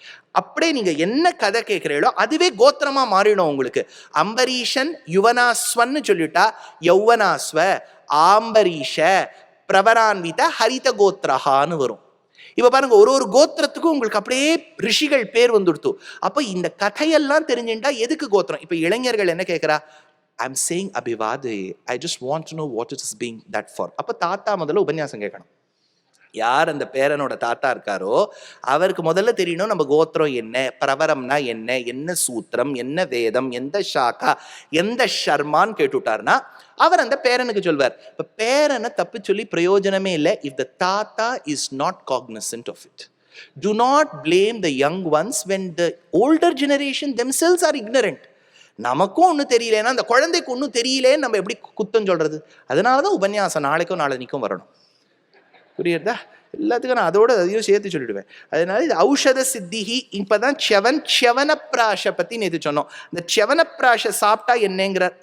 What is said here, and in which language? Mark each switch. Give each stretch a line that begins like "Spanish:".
Tamil: அப்படியே நீங்க என்ன கதை கேட்கிறீங்களோ அதுவே கோத்திரமா மாறிடும் உங்களுக்கு. அம்பரீஷன் யுவனாஸ்வன்னு சொல்லிட்டா யௌவனாஸ்வ, ஆம்பரீஷ, பிரபரான்வித, ஹரித கோத்திரஹான்னு வரும். இப்ப பாருங்க, ஒரு கோத்திரத்துக்கும் உங்களுக்கு அப்படியே ரிஷிகள் பேர் வந்துடுத்து. அப்ப இந்த கதையெல்லாம் தெரிஞ்சுட்டா எதுக்கு கோத்திரம்? இப்ப இளைஞர்கள் என்ன கேட்கிறா,
English: I'm saying அபிவாதே, I just want to know what it is being that for.
Tamil: அப்ப தாத்தா முதல்ல உபன்யாசம் கேட்கணும். யார் அந்த பேரனோட தாத்தா இருக்காரோ அவருக்கு முதல்ல தெரியணும் நம்ம கோத்திரம் என்ன, பிரவரம்னா என்ன, என்ன சூத்திரம், என்ன வேதம், எந்த ஷாக்கா, எந்த ஷர்மான்னு கேட்டுட்டார்னா அவர் அந்த பேரனுக்கு சொல்வார். இப்ப பேரனை தப்பு சொல்லி பிரயோஜனமே இல்லை.
English: If the thatha is not cognizant of it, do not blame the young ones when the older generation themselves are ignorant.
Tamil: நமக்கும் ஒன்றும் தெரியலன்னா அந்த குழந்தைக்கு ஒன்றும் தெரியலேன்னு நம்ம எப்படி குத்தம் சொல்றது? அதனாலதான் உபன்யாசம் நாளைக்கும் நாளைக்கும் வரணும். புரியுறதா? எல்லாத்துக்கும் நான் அதோட அதையும் சேர்த்து சொல்லிடுவேன். அதனால இது ஔஷத சித்திகி. இப்பதான் ச்யவனப்பிராஷ பத்தி நேற்று சொன்னோம். இந்த ச்யவனப்பிராஷ சாப்பிட்டா என்னங்கிறார்.